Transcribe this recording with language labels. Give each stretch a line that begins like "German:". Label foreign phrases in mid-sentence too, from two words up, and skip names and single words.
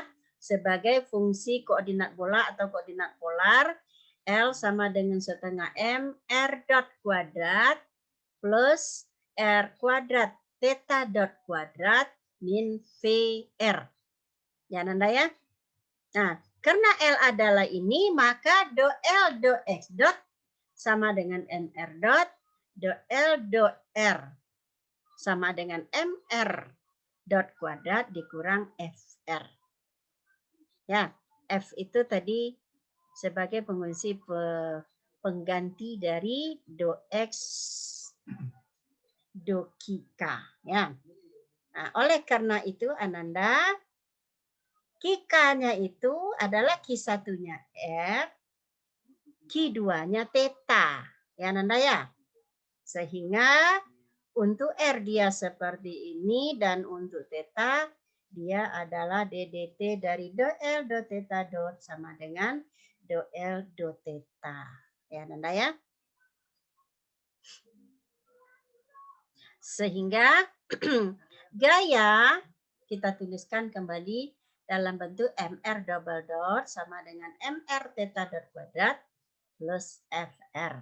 Indonesian: Sebagai fungsi koordinat bola atau koordinat polar, L sama dengan setengah M R dot kuadrat plus R kuadrat theta dot kuadrat min VR. Ya, Nanda ya? Nah, karena L adalah ini, maka do L do X dot sama dengan MR dot, do L do R sama dengan MR dot kuadrat dikurang FR. Ya, F itu tadi sebagai fungsi pengganti dari do X do Kika. Ya. Nah, oleh karena itu Ananda, Kikanya itu adalah Q1-nya R, Q2-nya theta. Ya Ananda ya. Sehingga untuk R dia seperti ini dan untuk theta dia adalah DDT dari do L do theta dot sama dengan do L do theta. Ya Nanda ya. Sehingga gaya kita tuliskan kembali dalam bentuk MR
English: double dot
Indonesian: sama dengan MR theta dot kuadrat plus FR.